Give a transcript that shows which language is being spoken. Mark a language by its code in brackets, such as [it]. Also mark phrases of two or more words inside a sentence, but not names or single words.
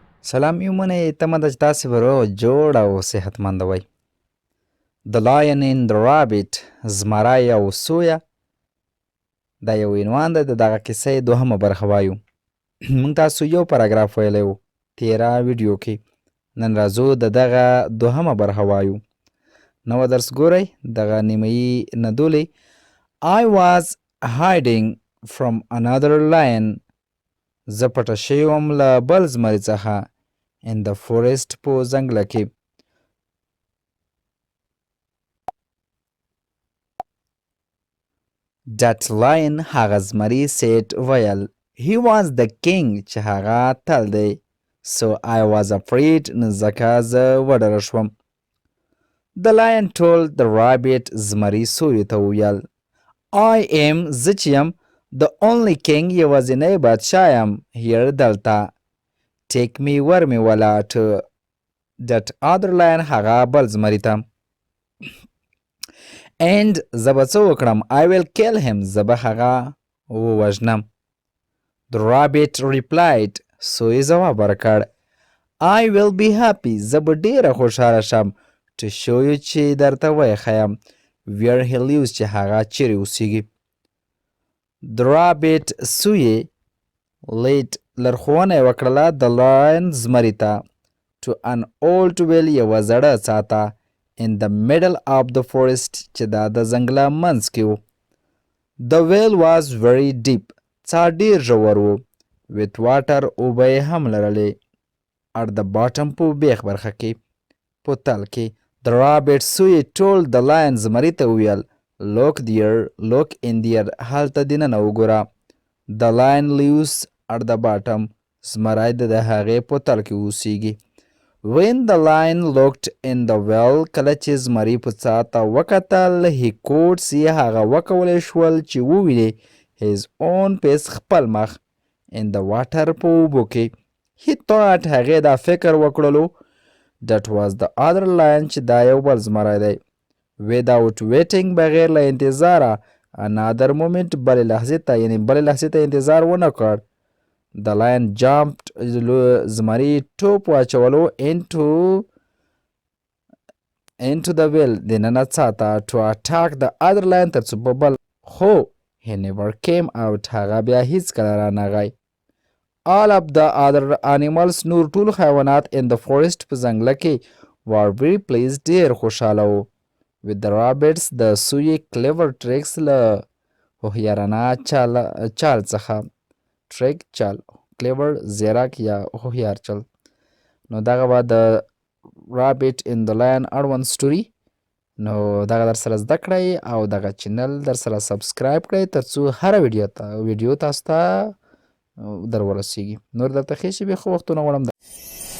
[ps] سلام یو منې تمه ده چې تاسې به روغ جوړ او صحتمنده وئ. The Lion and the Rabbit زمری او سویه دا یو عنوان دی. د دغه کیسې دوهمه برخه وایو. موږ تاسو یو پاراګراف ویلی و تیره ویډیو کې. نن راځو د دغه دوهمه برخه وایو. نوه درس ګورئ دغه نیمایي ندولې. [en] I was hiding from another lion. [ps] زه پټه شوی وم له بل زمري څخه [en] in the forest [ps] په ځنګله کې. [en] That lion [ps] هغه زمري [en] said ویل he was the king [ps] چې هغه اتل دی. [en] So I was afraid [ps] نو ځکه زه وډاره شوم. [en] The lion told the rabbit [ps] زمري سویو ته وویل [en] I am [ps] زه چې یم [en] the only king [ps] یوازینی بادشاه یم [en] here دلته. Take me [ps] ورمې وله [en] to that other lion [ps] هغه بل زمري ته. And زه به څه وکړم [en] I will kill him [ps] زه به هغه ووژنم. [en] The rabbit replied [ps] سوی ځواب ورکړ [en] I will be happy [ps] زه به ډیره خوشحاله شم [en] to show you [ps] چې درته ویښیم [en] where he lives [ps] چې هغه چیرې اوسیږي. [en] The rabbit [ps] سوی led لارښوونه یې وکړله د lion زمري ته [en] to an old well [ps] یوه زړه څاته [en] in the middle of the forest [ps] چې دا د ځنګله منځ کې و. [en] The well was very deep [ps] څا ډیر ژور و [en] with water [ps] اوبه یې هم لرلې [en] at the bottom [ps] په بیخ برخه کې په تل کې. [en] The rabbit سوی told the lion [ps] زمري ته وویل [en] look there look in there [ps] هلته دننه وګوره. [en] The lion lives at the bottom [ps] زمری د هغې په تل کې اوسیږي. [en] When the lion looked in the well [ps] کله چې زمري په څا ته وکتل [en] he could see [ps] هغه وکولی شول چې وویني [en] his own face [ps] خپل مخ [en] in the water [ps] په اوبو کې. [en] he thought [ps] هغې دا فکر وکړلو [en] that was the other lion [ps] چې دا یو بل زمری دی. [en] without waiting [ps] بغیر له انتظاره [en] another moment [ps] بلې لحظې ته یعنې بلې لحظې ته انتظار ونه کړ. [en] The lion jumped [ps] زمري ټوپ واچولو [en] into the well [ps] دننه څاته [en] to attack the other lion [ps] تر څو په بل خو [en] he never came out [ps] هغه بیا هیڅکله رانغی. [en] all of the other animals [ps] نور ټول حیوانات [en] in the forest [ps] په ځنګله کې [en] were very pleased [ps] ډیر خوشحاله وو [en] with the rabbits [ps] د سوی [en] clever tricks [ps] له هوښیارانه چال څخه. [en] trick چال clever زیرک یا هوښیار چل. [ps] نو دغه به د [en] rabbit in the lion [ps] اړوند سټوري. نو دغه در سره زده کړئ او دغه چینل در سره سبسکرایب کړئ تر څو هره ویډیو تاسو ته در ورسیږي. نور درته ښې شېبې ښه وختونه غواړم.